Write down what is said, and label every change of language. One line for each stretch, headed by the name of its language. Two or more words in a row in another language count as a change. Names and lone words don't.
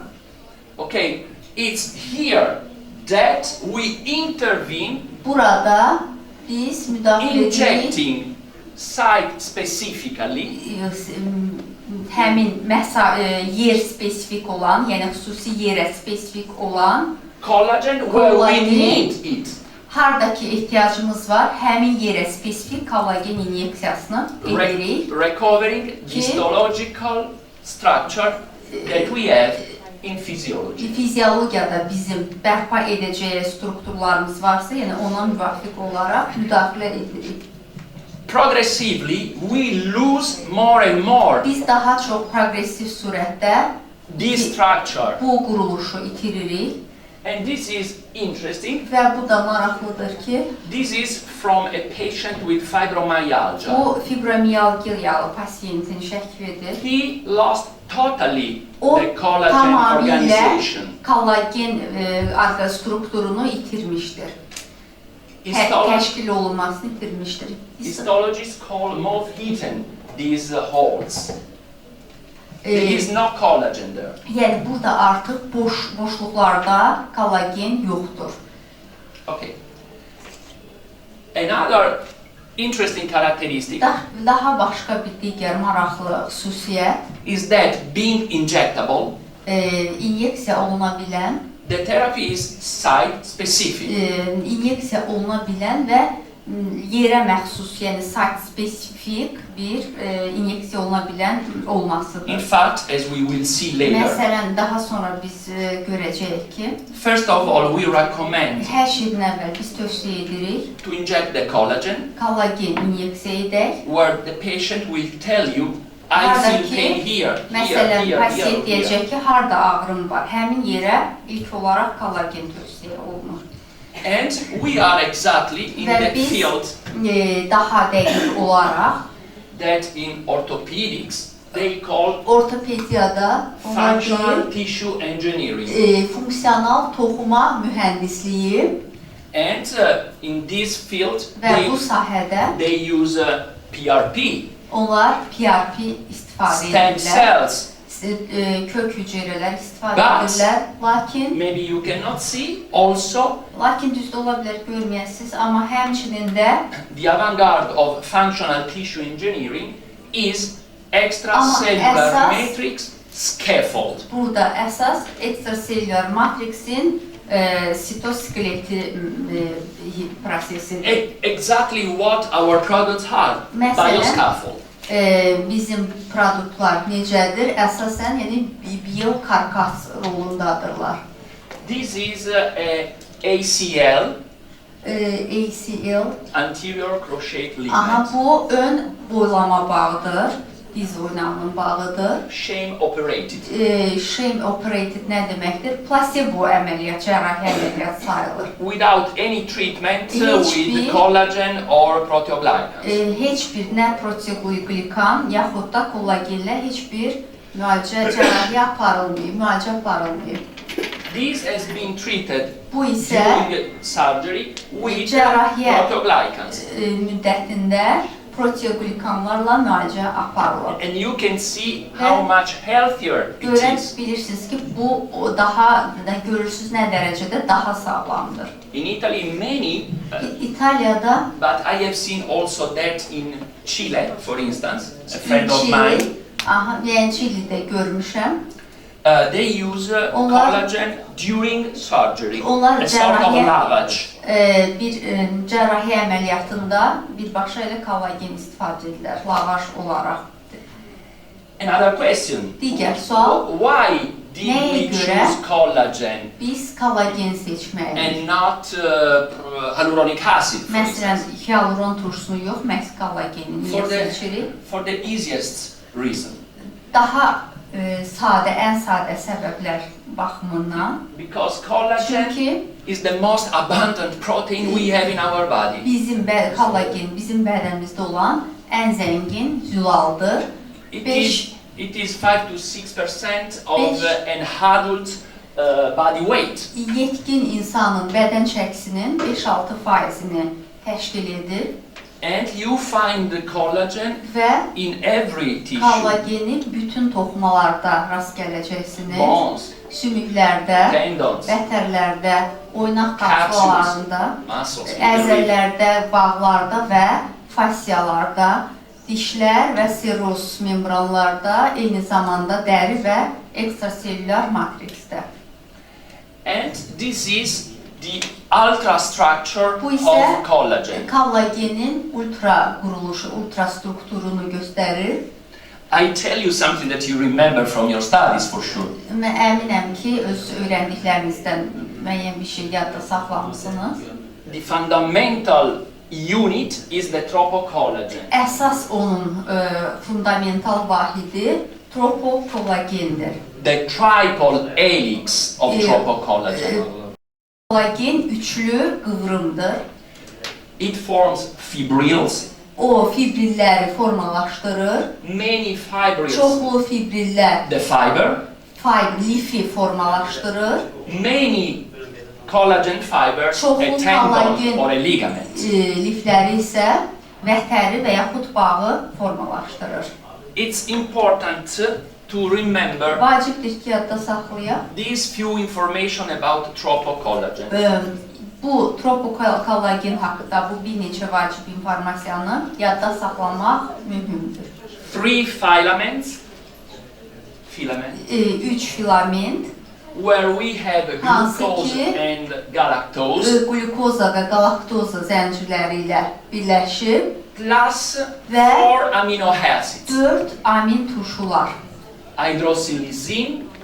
English: Okay, it's here that we intervene
Azerbaijani: Burada biz müdaxilə edirik,
English: injecting site specifically
Azerbaijani: həmin yer spesifik olan, yəni xüsusi yerə spesifik olan
English: collagen where we Collagen. need it.
Azerbaijani: hardakı ehtiyacımız var, həmin yerə spesifik kollagen inyeksiyasını edirik.
English: Recovering histological structure that we have in physiology.
Azerbaijani: Fiziologiyada bizim bərpa edəcəyi strukturlarımız varsa, yəni ona müvafiq olaraq müdaxilə edirik.
English: Progressively, we lose more and more
Azerbaijani: Biz daha çox progressiv surətdə
English: this structure.
Azerbaijani: bu quruluşu itiririk
English: And this is interesting.
Azerbaijani: və bu da maraqlıdır ki,
English: This is from a patient with fibromyalgia.
Azerbaijani: bu fibromiyalgiyalı pasiyentin şəklidir.
English: He lost totally
Azerbaijani: O
English: the collagen
Azerbaijani: tamamilə
English: organization.
Azerbaijani: kollagen strukturunu itirmişdir. Təşkil olunmasını itirmişdir.
English: Histologists call moth-eaten these holes. There is no collagen there.
Azerbaijani: Yəni burada artıq boşluqlarda kollagen yoxdur.
English: Okay. Another interesting characteristic
Azerbaijani: Daha başqa bir digər maraqlı xüsusiyyət
English: is that being injectable,
Azerbaijani: inyeksiya oluna bilən,
English: the therapy is site specific.
Azerbaijani: inyeksiya oluna bilən və yerə məxsus, yəni
English: site spesifik
Azerbaijani: bir inyeksiya oluna bilən olmasıdır.
English: In fact, as we will see later,
Azerbaijani: Məsələn, daha sonra biz görəcəyik ki,
English: first of all, we recommend
Azerbaijani: hər şeydən əvvəl biz tövsiyə edirik,
English: to inject the collagen,
Azerbaijani: kollagen inyeksiya edək.
English: where the patient will tell you, I feel pain here,
Azerbaijani: Məsələn,
English: here,
Azerbaijani: pasiyent
English: here.
Azerbaijani: deyəcək ki, harda ağrım var, həmin yerə ilk olaraq kollagen tövsiyə olunur.
English: And we are exactly in
Azerbaijani: Və
English: the
Azerbaijani: biz
English: field
Azerbaijani: daha dəqiq olaraq
English: that in orthopedics they call
Azerbaijani: Ortopediyada
English: functional tissue engineering.
Azerbaijani: Fonksiyonal toxuma mühəndisliyi
English: And in this field,
Azerbaijani: və bu sahədə
English: they use PRP,
Azerbaijani: onlar PRP istifadə
English: stem
Azerbaijani: edirlər.
English: cells.
Azerbaijani: Kök hüceyrələr istifadə edirlər. Lakin
English: maybe you cannot see also
Azerbaijani: düzdə ola bilər görməyəsiniz, amma həmçinin də
English: the avant-garde of functional tissue engineering is extracellular matrix scaffold.
Azerbaijani: Burada əsas ekstraselülər matriksin sitoskeletli prosesidir.
English: Exactly what our products are, bioscaffold.
Azerbaijani: Bizim produktlar necədir? Əsasən, yəni biokarkas rolundadırlar.
English: This is ACL, anterior cruciate ligament.
Azerbaijani: Bu ön boylama bağıdır, diz oynağının bağıdır.
English: Shame operated. Shame operated
Azerbaijani: nə deməkdir? Placebo əməliyyat, cərrahi əməliyyat sayılır.
English: Without any treatment with collagen or proteoglycans.
Azerbaijani: Heç bir nə proteoglikan yaxud da kollagenlə heç bir cərrahi aparılmayıb.
English: This has been treated
Azerbaijani: bu isə
English: during surgery with proteoglycans.
Azerbaijani: Müddətində proteoglikanlarla müalicə aparılır.
English: And you can see how much healthier it is.
Azerbaijani: Bilirsiniz ki, bu daha görürsüz nə dərəcədə daha sağlamdır.
English: In Italy, many,
Azerbaijani: İtaliyada,
English: but I have seen also that in Chile, for instance, a friend of mine.
Azerbaijani: Yəni Çilidə görmüşəm.
English: They use collagen during surgery, a sort of lavage.
Azerbaijani: Bir cərrahi əməliyyatında birbaşa elə kollagen istifadə edirlər, lavaj olaraq.
English: Another question.
Azerbaijani: Digər sual.
English: Why did we choose collagen?
Azerbaijani: Biz kollagen seçməliyik.
English: And not hyaluronic acid.
Azerbaijani: Məsələn, hyaluron turşusunu yox, məhz kollagenin niyə seçirik?
English: For the easiest reason.
Azerbaijani: Daha sadə, ən sadə səbəblər baxımından.
English: Because collagen is the most abundant protein we have in our body.
Azerbaijani: Kollagen bizim bədənimizdə olan ən zəngin zülaldır.
English: It is 5 to 6% of an adult body weight.
Azerbaijani: Yetkin insanın bədən çəkisinin 5-6%-ni təşkil edir.
English: And you find the collagen in every tissue.
Azerbaijani: Kollageni bütün toxumalarda rast gələcəksiniz.
English: Bones,
Azerbaijani: sümüklərdə,
English: tendons,
Azerbaijani: vətərlərdə, oynaq qapçalarında, əzələrdə, bağlarda və fasciyalarda, dişlər və seroz membranlarda, eyni zamanda dəri və ekstraselülər matriksdə.
English: And this is the ultrastructure of collagen.
Azerbaijani: Kollagenin ultra quruluşu, ultra strukturunu göstərir.
English: I tell you something that you remember from your studies for sure.
Azerbaijani: Mən əminəm ki, öz öyrəndiklərinizdən müəyyən bir şey yadda saxlamısınız.
English: The fundamental unit is the tropocollagen.
Azerbaijani: Əsas onun fundamental vahidi tropokollagendir.
English: The triple helix of tropocollagen.
Azerbaijani: Kollagen üçlü qıvrımdır.
English: It forms fibrils.
Azerbaijani: O fibrilləri formalaşdırır.
English: Many fibrils.
Azerbaijani: Çoxlu fibrillər.
English: The fiber.
Azerbaijani: Lifi formalaşdırır.
English: Many collagen fibers, a tendon or a ligament.
Azerbaijani: Lifləri isə vətəri və yaxud bağı formalaşdırır.
English: It's important to remember
Azerbaijani: vacibdir ki, yadda saxlayaq.
English: These few information about tropocollagen.
Azerbaijani: Bu tropokollagen haqqında bu bir neçə vacib informasiyanı yadda saxlamaq mühümdür.
English: 3 filaments.
Azerbaijani: Üç filament.
English: Where we have glucose and galactose.
Azerbaijani: Glukoza və galaktoza zəncirləri ilə birləşib.
English: Plus 4 amino acids.
Azerbaijani: 4 amin turşular.
English: Hydrosilizin,